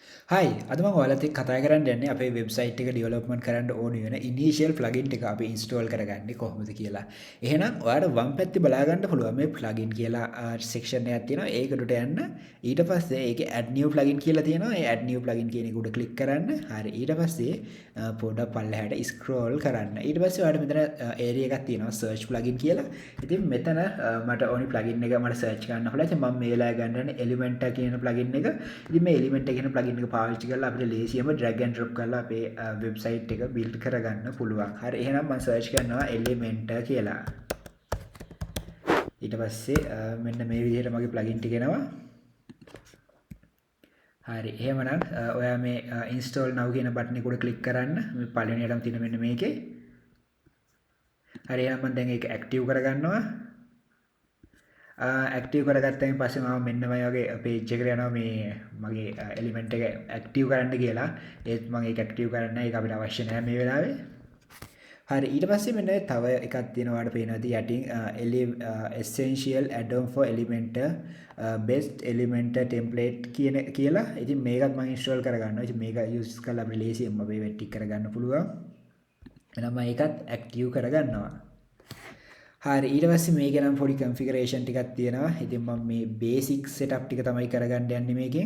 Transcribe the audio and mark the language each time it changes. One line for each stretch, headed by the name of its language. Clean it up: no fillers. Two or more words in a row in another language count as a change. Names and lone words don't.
Sinhala: හයි අද මම ඔයාලත් එක්ක කතා කරන්න යන්නේ අපේ වෙබ්සයිට් එක ඩෙවලොප්මන්ට් කරන්න ඕන වෙන
English: initial plugin
Sinhala: ටික අපි ඉන්ස්ටෝල් කරගන්නේ කොහොමද කියලා. එහෙනම් ඔයාලට වම් පැත්තේ බලා ගන්න පුළුවන් මේ ප්ලගින් කියලා සෙක්ෂන් එකක් තියෙනවා. ඒකට යන්න. ඊට පස්සේ ඒකේ
English: add new plugin
Sinhala: කියලා තියෙනවා. ඒ
English: add new plugin
Sinhala: කියන එක උඩ ක්ලික් කරන්න. හරි. ඊට පස්සේ පොඩ්ඩක් පල්ලෙහාට ස්ක්‍රෝල් කරන්න. ඊට පස්සේ ඔයාලට මෙතන ඒරියා එකක් තියෙනවා
English: search plugin
Sinhala: කියලා. ඉතින් මෙතන මට ඕනි plugin එක මට search කරන්න පුළුවන්. ඉතින් මම මේ වෙලාවේ ගන්නන්නේ Elementor කියන plugin එක. ඉතින් මේ Elementor කියන plugin එක පාවිච්චි කරලා අපිට ලේසියෙන්ම
English: drag and drop
Sinhala: කරලා අපේ වෙබ්සයිට් එක build කරගන්න පුළුවන්. හරි. එහෙනම් මම search කරනවා Elementor කියලා. ඊට පස්සේ මෙන්න මේ විදිහට මගේ plugin ටික එනවා. හරි. එහෙමනම් ඔයා මේ
English: install now
Sinhala: කියන බටන් එක උඩ ක්ලික් කරන්න. මේ පළවෙනියටම තියෙන මෙන්න මේකේ. හරි. එහෙනම් මම දැන් ඒක active කරගන්නවා. ඇක්ටිව් කරගත්තයින් පස්සේ මම මෙන්න මේ වගේ page එකට යනවා මේ මගේ element එක active කරන්න කියලා. ඒත් මම ඒක active කරන්න නැහැ. ඒක අපිට අවශ්‍ය නැහැ මේ වෙලාවේ. හරි. ඊට පස්සේ මෙන්න තව එකක් තියෙනවා වඩ පේනවා යටින්
English: essential add-on for Elementor best Elementor template
Sinhala: කියලා. ඉතින් මේකත් මම install කරගන්නවා. ඉතින් මේක use කරලා අපිට ලේසියෙන්ම මේ වෙට් ටික කරගන්න පුළුවන්. එහෙනම් මම ඒකත් active කරගන්නවා. හරි ඊට පස්සේ මේකේ නම් පොඩි configuration ටිකක් තියෙනවා. ඉතින් මම මේ
English: basic setup
Sinhala: ටික තමයි කරගන්න යන්නේ මේකෙන්.